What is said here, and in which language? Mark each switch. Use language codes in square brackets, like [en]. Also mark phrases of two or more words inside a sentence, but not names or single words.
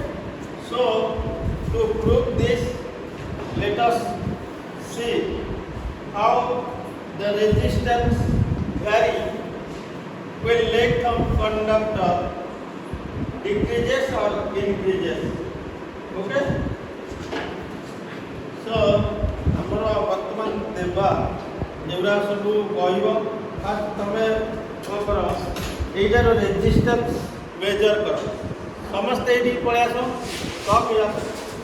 [en] So, to prove this, let us see how the resistance vary when length of conductor decreases or increases. Okay? So, [or] ଆମର ବର୍ତ୍ତମାନ ଦେବା ଯେଗୁଡ଼ା ସବୁ କହିବ ଫାର୍ଷ୍ଟ ତମେ କ'ଣ କର ଏଇଟାର [en] resistance measure [or] କର ସମସ୍ତେ ଏଇଠିକି ପଳେଇ ଆସ କପ୍